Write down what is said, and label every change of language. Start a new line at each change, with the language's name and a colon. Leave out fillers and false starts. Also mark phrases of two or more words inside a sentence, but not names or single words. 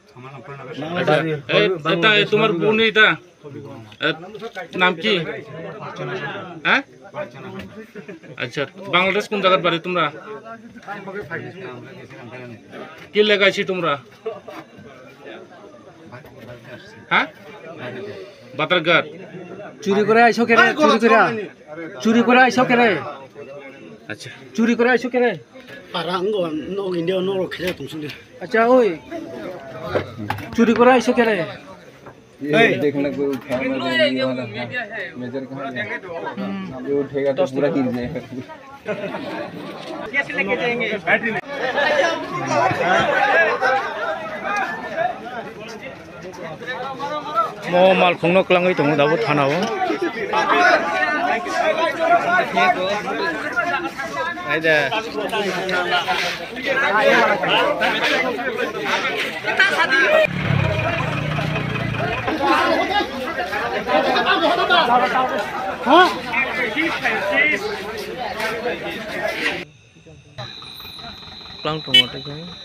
Bangla: তোমার বোন এটা নাম কি হ্যাঁ আচ্ছা বাংলাদেশ কোন জায়গার বাড়ি তোমরা কি লেগাইছি তোমরা হ্যাঁ বাতারঘাট চুরি করে আইছো কেরে চুরি করে আইছো কেরে আচ্ছা চুরি করে আইছো কেরে
Kok Borok: পারাঙ্গ নো ইন্ডিয়া নো খেলে তুমি
Bangla: আচ্ছা ওই চুরি করে আইছো কেরে
Hindi: ये देखने को कैमरा ये वाला मेजर कहां है ये उठेगा तो पूरा गिर जाएगा कैसे लेके जाएंगे बैटरी
Kok Borok: मो माल खुंनो क्लांगै दङ दाबो थानाव आइदा हां क्लांग टमाटर के